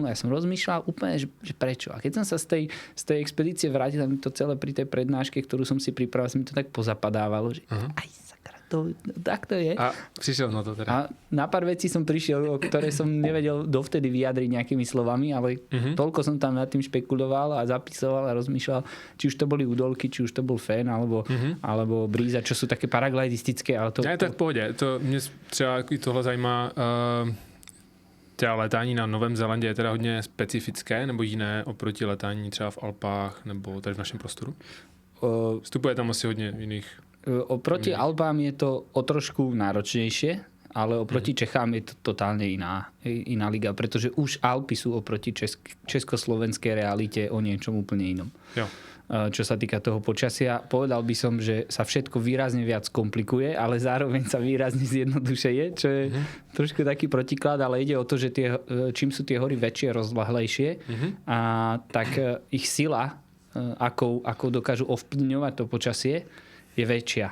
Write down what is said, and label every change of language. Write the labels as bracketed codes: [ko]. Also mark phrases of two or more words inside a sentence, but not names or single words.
[sk] Ja som rozmýšľal úplne, že prečo. A keď som sa z tej expedície vrátil, mi to celé pri tej prednáške, ktorú som si pripravil, mi to tak pozapadávalo, že aj sakra, tak to je. A prišiel na to teda. A na pár vecí som prišiel, o ktoré som nevedel dovtedy vyjadriť nejakými slovami, ale toľko som tam nad tým špekuloval a zapisoval a rozmýšľal, či už to boli údolky, či už to bol fén, alebo bríza, čo sú také paraglidistické. [cs] Ale to je tak v pohodě. To mě třeba i tohle zajímá. Třeba letání na Novém Zélandě je teda hodně specifické, nebo jiné oproti letání třeba v Alpách, nebo tady v našem prostoru? Vstupuje tam asi hodně jiných. [sk] Oproti Alpám je to o trošku náročnejšie, ale oproti Čechám je to totálne iná liga, pretože už Alpy sú oproti československej realite o niečom úplne inom. [cs] Jo. [sk] Čo sa týka toho počasia, povedal by som, že sa všetko výrazne viac komplikuje, ale zároveň sa výrazne zjednodušuje, čo je trošku taký protiklad, ale ide o to, že čím sú tie hory väčšie, rozlahlejšie, tak ich sila, akou dokážu ovplyvňovať to počasie, je väčšia.